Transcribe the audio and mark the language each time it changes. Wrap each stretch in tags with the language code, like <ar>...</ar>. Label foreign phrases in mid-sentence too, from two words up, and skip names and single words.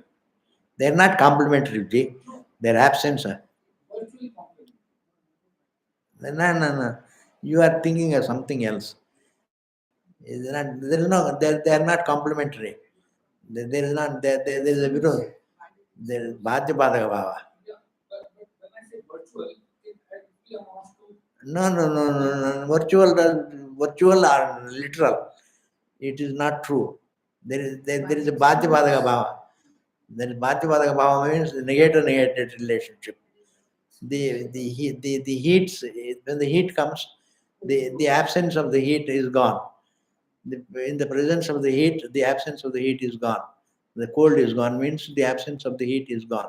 <en>They are not complementary. Their absence. Virtual complement. No. You are thinking of something else. They are not complementary. There is not there is a viroध. There is</en> <sa>bhadya badaka bhava.</sa> <en>Yeah, but when I say virtual, it actually amounts to. No. Virtual or literal. It is not true. There is a</en> <sa>bhadya badaka bhava.</sa> <en>There is</en> <sa>bhadya badaka bhava</sa> <en>means negated relationship. The heats, when the heat comes, the absence of the heat is gone. In the presence of the heat, the absence of the heat is gone. The cold is gone means the absence of the heat is gone.</en>